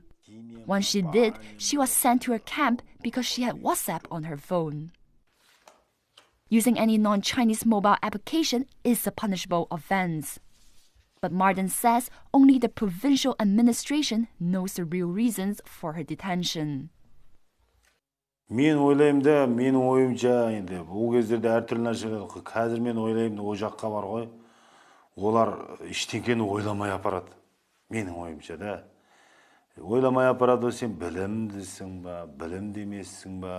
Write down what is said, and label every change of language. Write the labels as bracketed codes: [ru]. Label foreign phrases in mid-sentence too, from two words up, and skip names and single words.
[en] Once she did, she was sent to a camp because she had WhatsApp on her phone. Using any non-Chinese mobile application is a punishable offense. But Mardan says only the provincial administration knows the real reasons for her detention. [kk] Мен ойлаймын да, менің ойымша енді ол кездерде әртүрлі нәрселер, қазір мен ойлаймын о жаққа бар ғой. Олар ештеңкені ойламай апарады. Менің ойымша да. Ойламай апарады, сен білімдісің ба, білімді емессің ба.